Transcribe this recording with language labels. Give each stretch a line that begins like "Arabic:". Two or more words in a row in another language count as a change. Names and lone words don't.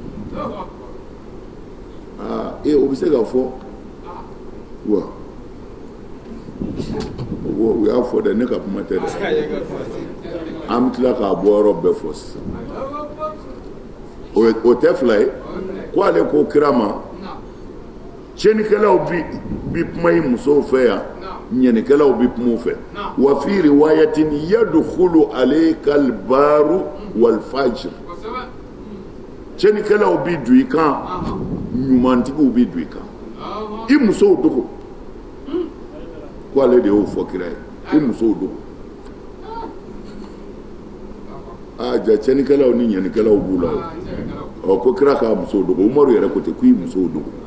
Bambara: o bɛ se ka fɔ wa u y'a fɔ dɛ ne ka kuma tɛ dɛ an bɛ tila k'a bɔ yɔrɔ bɛɛ fɔ sisan o tɛ fila ye ko ale ko kira ma cɛnikɛlaw bi kuma i musow fɛ yan ɲɛnikɛlaw bi kuma u fɛ
Arabic: وفي رواية يدخل عليك البر والفاجر
Bambara: cɛnikɛlaw bi don i kan ɲumantigiw bi don i kan i musow dogo ko ale de y'o fɔ kira ye i musow dogo ja cɛnikɛlaw ni ɲɛnikɛlaw b'u la o ko kira k'a musow dogo Umaru yɛrɛ ko ten ko i musow dogo